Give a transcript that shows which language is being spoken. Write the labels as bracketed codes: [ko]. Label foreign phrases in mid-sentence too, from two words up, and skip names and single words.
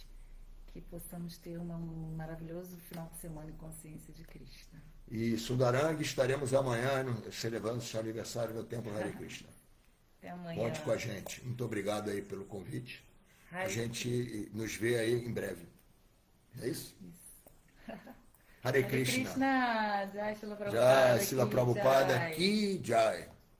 [pt] Que possamos ter um maravilhoso final de semana em consciência de Krishna. E Sundarang, estaremos amanhã celebrando o seu aniversário no Templo Hare Krishna. Até amanhã. Conte com a gente. Muito obrigado aí pelo convite. Hare A gente nos vê aí em breve. É isso? Isso. Hare Krishna. Jai Srila Prabhupada. Jai Srila Prabhupada. Ki Jai.